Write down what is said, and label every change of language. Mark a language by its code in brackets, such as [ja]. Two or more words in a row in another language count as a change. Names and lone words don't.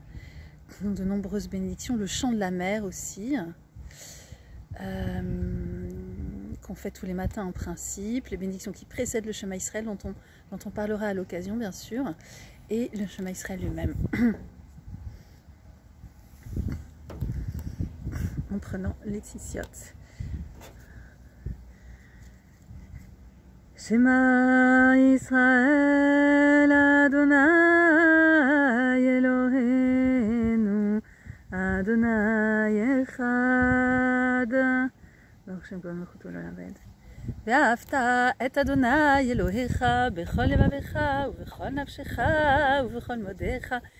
[fr] De nombreuses bénédictions, le chant de la mer aussi, qu'on fait tous les matins en principe, les bénédictions qui précèdent le [he] שמע ישראל [fr] dont on parlera à l'occasion bien sûr, et le [he] שמע ישראל [fr] lui-même. En prenant les tzitziot. [he] שמע ישראל אדוני אלוהינו אדוני אחד ברוך שם כבוד מלכותו לעולם ועד ואהבת את אדוני אלוהיך בכל לבבך ובכל נפשך ובכל מאודיך